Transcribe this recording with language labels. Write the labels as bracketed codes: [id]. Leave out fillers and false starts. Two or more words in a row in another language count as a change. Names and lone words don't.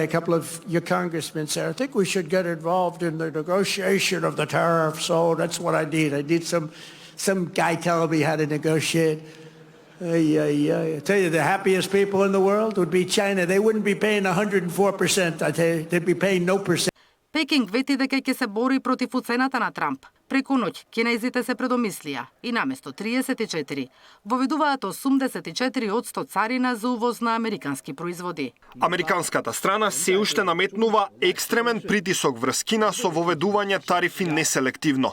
[en] A couple of your congressmen said, I think we should get involved in the negotiation of the tariff. So that's what I need. I need some guy telling me how to negotiate. I tell you, the happiest people in the world would be China. They wouldn't be paying 104%. I tell you, they'd be paying no percent. [mk] Пекинг вети дека ќе се бори против уцената на Трамп. Преку ноќ кинезите се предомислија и наместо 34 воведуваат 84% царина за увоз на американски производи. Американската страна се уште наметнува екстремен притисок врз Кина со воведување тарифи неселективно.